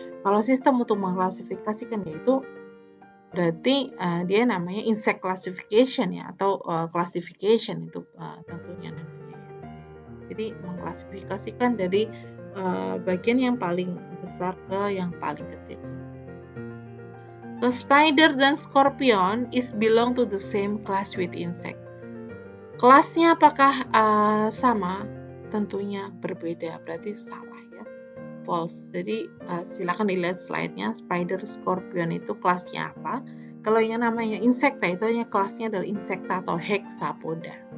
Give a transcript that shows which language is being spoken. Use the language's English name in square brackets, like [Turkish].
[Indonesian] Kalau sistem untuk mengklasifikasikan yaitu berarti dia namanya insect classification ya, atau classification itu tentunya namanya. Jadi mengklasifikasikan dari bagian yang paling besar ke yang paling kecil. [English] The spider [Indonesian] dan [English] scorpion is belong to the same class with insect. [Indonesian] Kelasnya apakah sama? Tentunya berbeda, berarti salah ya. False. Jadi silakan dilihat slide-nya. Spider, scorpion itu kelasnya apa? Kalau yang namanya insekta itu hanya kelasnya adalah insekta atau hexapoda.